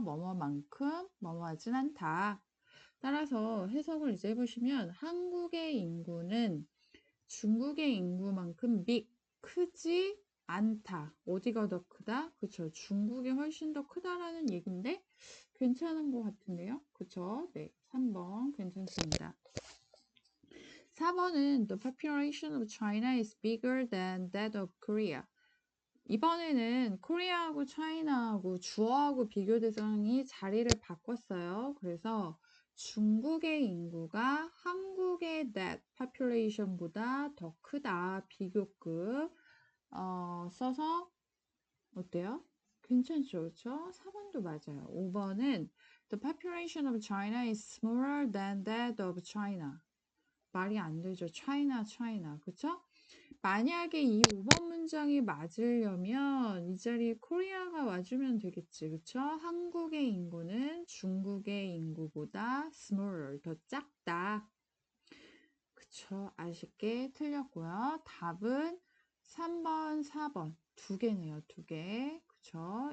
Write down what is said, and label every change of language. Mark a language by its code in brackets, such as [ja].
[ko] 뭐뭐만큼 뭐뭐하진 않다. 따라서 해석을 이제 해보시면 한국의 인구는 중국의 인구만큼 크지 않다. 어디가 더 크다? 그쵸? 중국이 훨씬 더 크다라는 얘기인데 괜찮은 것 같은데요? 그쵸? 네, 3번 괜찮습니다. 4번은 [en] The population of China is bigger than that of Korea. [ko] 이번에는 코리아하고 차이나하고 주어하고 비교 대상이 자리를 바꿨어요. 그래서 중국의 인구가 한국의 [en] that population [ko] 보다 더 크다. 비교급 써서 어때요? 괜찮죠? 그렇죠? 4번도 맞아요. 5번은 [en] The population of China is smaller than that of China. [ko] 말이 안 되죠. China. 그쵸? 만약에 이 5번 문장이 맞으려면 이 자리에 코리아가 와주면 되겠지. 그쵸? 한국의 인구는 중국의 인구보다 [en] smaller, [ko] 더 작다. 그쵸? 아쉽게 틀렸고요. 답은 3번, 4번. 두 개네요. 두 개. 그쵸?